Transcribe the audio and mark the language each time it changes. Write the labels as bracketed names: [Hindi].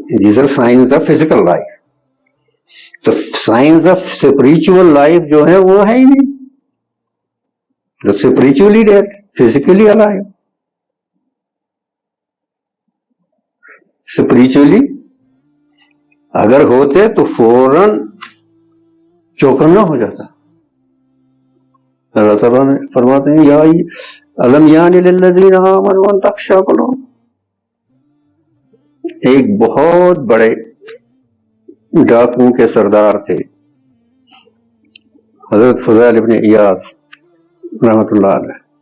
[English] These are science of physical life. تو science of spiritual life [Urdu] جو ہے وہ ہے ہی نہیں، [English] جو spiritually dead, physically alive. [Urdu] Spiritually اگر ہوتے تو فوراً چوکنا ہو جاتا. اللہ تعالیٰ نے فرماتے ہیں [Arabic] یا الم یان للذین آمنوا ان تخشع قلوبہم. [Urdu] ایک بہت بڑے ڈاکوؤں کے سردار تھے حضرت فضیل ابن عیاض رحمۃ اللہ علیہ.